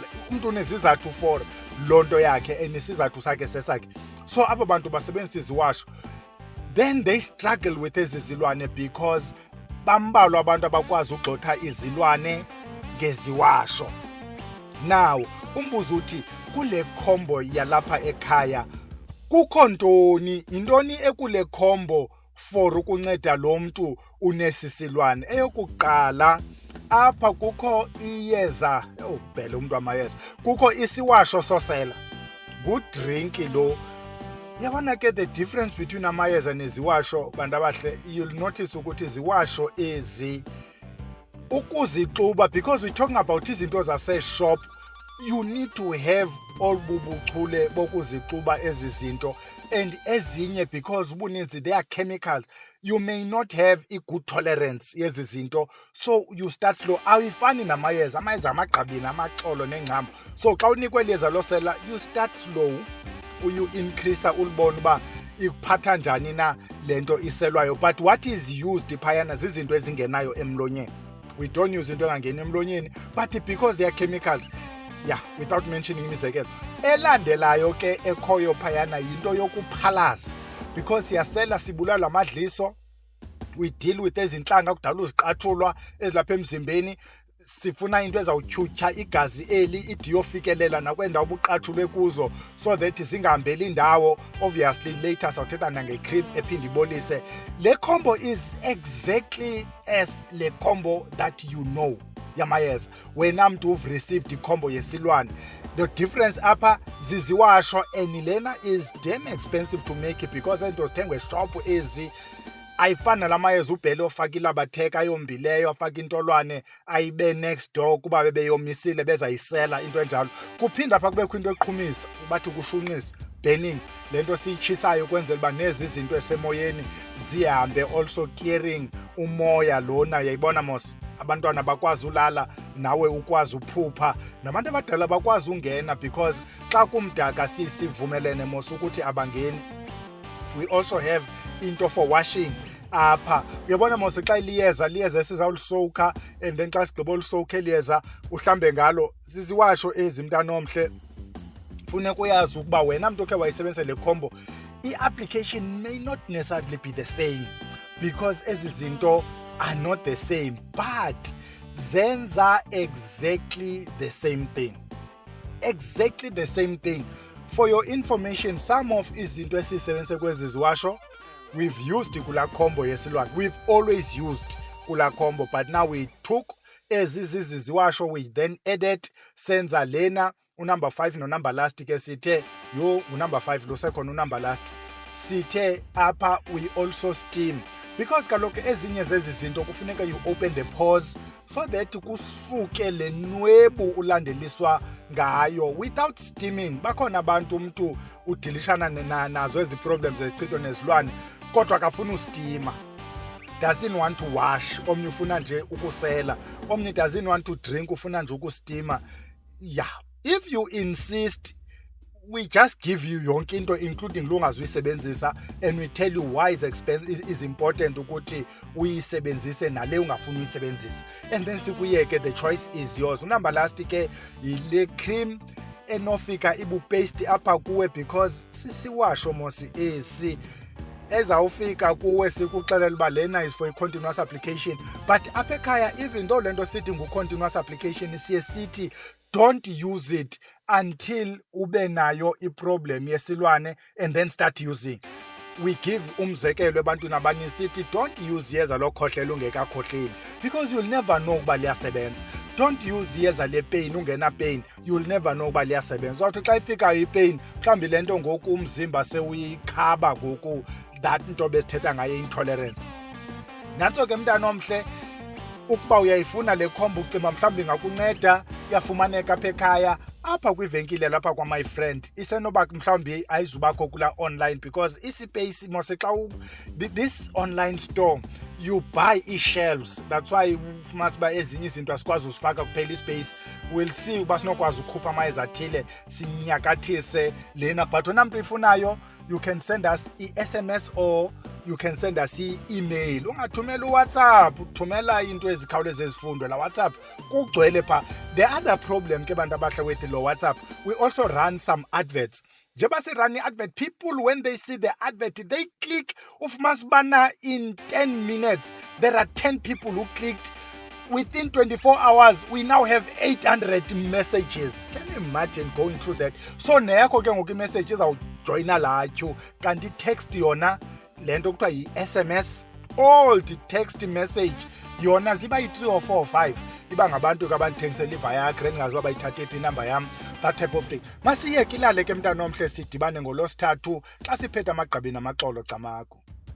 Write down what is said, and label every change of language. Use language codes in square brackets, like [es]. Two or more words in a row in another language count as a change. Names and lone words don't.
[xh] Umuntu unezizathu for loo nto yakhe enesizathu sakhe sesakhe. So abo bantu basebenzisa iziwasho. [en] Then they struggle with [xh] izilwane because bambalwa abantu abakwazi ugxotha izilwane ngeziwasho. Now umbuzo uthi kule combo yalapha ekhaya kukho ntoni, intoni ekule combo for ukunceda lo muntu unesisilwane? Eyokuqala, apha kukho Iyeza, ubhele umuntu amayeza, kukho isiwasho sosela. [en] Good drink [xh] lo. Yabona ke [en] the difference between [xh] amayeza neziwasho bantu abahle, [en] you'll notice [xh] ukuthi iziwasho ezi ukuzixuba, [en] because we're talking about [xh] izinto zase-shop, [en] you need to have [xh] obubuchule bokuzixuba ezi zinto. [en] And ezinye, because ubuninzi they are chemicals, you may not have a good tolerance [xh] yezi zinto, [en] so you start slow. [xh] Awifani namayeza, amayeza amagqabi namaxolo nengcambu. So xa unikwe Iyeza losela, [en] you start slow, [xh] uyu increase ulibona uba ikuphatha njani na lento iselwayo. [en] But what is used [xh] phayana zizinto ezingenayo emlonyeni. [en] We don't use [xh] into engangeni emlonyeni, [en] but because they are chemicals. Without mentioning imizekelo. [xh] Elandelayo ke ekhoyo phayana yinto yokuphalaza, because siyasela sibulala amadliso, [en] we deal with [xh] ezinhlanga kudala uziqathulwa ezilapha emzimbeni. Sifuna into ezawutyhutyha igazi eli idi yofikelela nakwendawo ubuqathulwe kuzo, [en] so that [xh] zingahambeli indawo. [en] Obviously later [xh] sawuthetha nange-cream ephinde ibolise. Le combo [en] is exactly as [xh] le combo [en] that you know [xh] yamayeza wena mntu uve received icombo yesilwane. [en] The difference [xh] apha ziziwasho, and lena [en] is damn expensive to make it, because [xh] ento zithengwa eshop ezi ayifani nalamayeza ubhele ofaka ilabatheka ayombileyo, afaka intolwane ayibe [en] next door [xh] kuba bebeyomisile bezayisela into enjalo. Kuphinda apha kubekho into eqhumisa, bathi kushunqisa, burning, le nto siyitshisayo ukwenzela uba nezi zinto esemoyeni zihambe, [en] also clearing [xh] umoya lona. Yayibona mos, abantwana bakwazi ulala, nawe ukwazi uphupha, nabantu abadala bakwazi ungena, because xa kumdaka sivumelene mos ukuthi abangeni. [en] We also have into for washing apha. [xh] Uyabona mos xa liyeza sizawulisowukha, [en] and then [xh] xa sigqiba ulisowukha Iyeza uhlambe ngalo. Ziziwasho ezi mntanomhle funeka uyazi ukuba wena mntu okhe wayisebenzisa le combo, i-application [en] may not necessarily be the same because [xh] ezi zinto [en] are not the same, but [xh] zenza [en] exactly the same thing. Exactly the same thing. For your information, some of [xh] izinto esisebenzise kwezi iziwasho, [en] we've used [xh] kula combo yesilwane. [en] We've always used [xh] kula combo, [en] but now we took [xh] iziwasho, [en] we then added [xh] senza lena unumber 5 no number last ke sithe yo unumber 5 lo second unumber last sithe apha [en] we also steam, because [xh] kaloku ezinye zezi zinto kufuneka [en] you open the pores so that [xh] kusuke le nwebu ulandeliswa ngayo [en] without steaming. [xh] Bakhona abantu umntu udilishana nazo ezi problems ezichithwa nezilwane kodwa akafuna ustima, [en] doesn't want to wash, [xh] omnye ufuna nje ukusela, omnye [en] doesn't want to drink, [xh] ufuna nje ukustima. [en] Yeah, if you insist, we just give you [xh] yonke into [en] including lungazuyisebenzisa, and we tell you why is important [xh] ukuthi uyisebenzise nale ungafuni uyisebenzisa, [en] and then sikuyeke, the choice is yours. [xh] Unumber last ke ile cream enofika ibupaste apha kuwe because sisiwasho mosi esi ezawufika kuwe sikuxelela uba lena [en] is for a continuous application, but [xh] apha ekhaya [en] even though [xh] lento sithi ngu-continuous application siye sithi [en] don't use it until [xh] ube nayo iproblem yesilwane [en] and then start using. We give [xh] umzekelo ebantwini abaninzi sithi [en] don't use [xh] iyeza lokhohlela ungekakhohleli [en] because you'll never know [xh] ukuba liyasebenza. [en] Don't use [xh] iyeza le-pain ungena pain, [en] you'll never know [xh] ukuba liyasebenza. Wathi xa ifikayo i-pain mhlawumbi le nto ngoku umzimba sewuyikhaba ngoku, that nto besithetha ngayo intolerance. Nantso ke mntana omhle, ukuba uyayifuna le combo ucima mhlawumbi ngakunceda, yafumaneka apha ekhaya apha kwivenkile lapha kwa-my friend. Isenoba mhlawumbi ayizubakho kula online because ispace mose xa [en] this online store you buy [xh] i-shelves, [en] that's why [xh] masiba ezinye izinto asikwazi usifaka kuphela ispace. [en] We'll see [xh] uba sinokwazi ukhupha amayeza athile sinyakathise lena, [en] but [xh] wena mntu ifunayo [en] you can send us i-SMS or you can send us i-email. [xh] Ungathumela uWhatsApp, uthumela into ezikhawuleze ezifundwe la WhatsApp kugcwele pha. [en] The other problem [xh] ke bantu abahle [en] with lo WhatsApp, we also run some adverts. [xh] Njengoba si-run i-advert, [en] people when they see the advert they click. Ufumanisibana in 10 minutes there are 10 people who clicked. Within 24 hours we now have 800 messages. Can you imagine going through that? [xh] So neyakho ke ngoku i-message izawujoyina laa queue, kanti text yona le nto kuthiwa yi-SMS, [en] old text message [xh] yona ziba [en] yi-3 or 4 or 5. [xh] Iba ngabantu ke abandithengisela iViagra endingaziwa bayithathe phi inamba yam, [en] that type of thing. [xh] Masiyeke ilale ke mntana omhle sidibane ngolosithathu xa siphethe amagqabi namaxolo camakho.